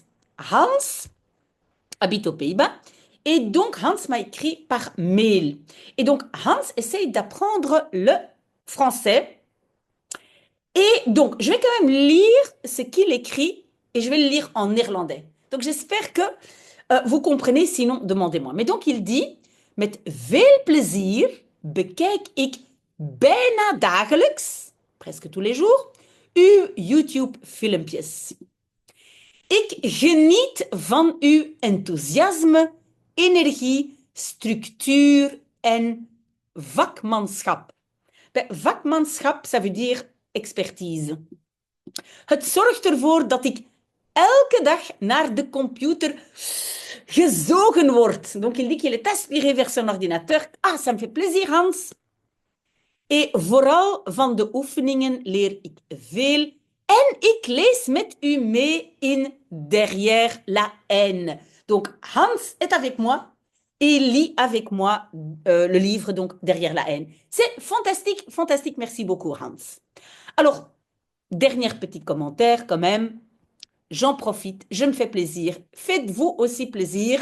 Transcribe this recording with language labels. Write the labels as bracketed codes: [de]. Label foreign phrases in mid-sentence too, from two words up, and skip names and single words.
[fr] Hans habite aux Pays-Bas. Et donc, Hans m'a écrit par mail. Et donc, Hans essaye d'apprendre le français. Et donc, je vais quand même lire ce qu'il écrit et je vais le lire en néerlandais. Donc, j'espère que vous comprenez, sinon, demandez-moi. Mais donc, il dit, [nl] met veel plezier bekijk ik bijna dagelijks, [fr] presque tous les jours, [nl] uw YouTube-filmpjes. Ik geniet van uw enthousiasme, energie, structuur en vakmanschap. [fr] Ben, vakmanschap, ça veut dire expertise. [nl] Het zorgt ervoor dat ik elke dag naar de computer gezogen word. [fr] Donc il dit qu'il est aspiré vers son ordinateur. Ah, ça me fait plaisir, Hans. [nl] Et vooral van de oefeningen leer ik veel. En ik lees met u mee in Derrière la haine. [fr] Donc Hans est avec moi et il lit avec moi le livre donc Derrière la haine. C'est fantastique, fantastique. Merci beaucoup, Hans. Alors, dernier petit commentaire quand même. J'en profite, je me fais plaisir. Faites-vous aussi plaisir.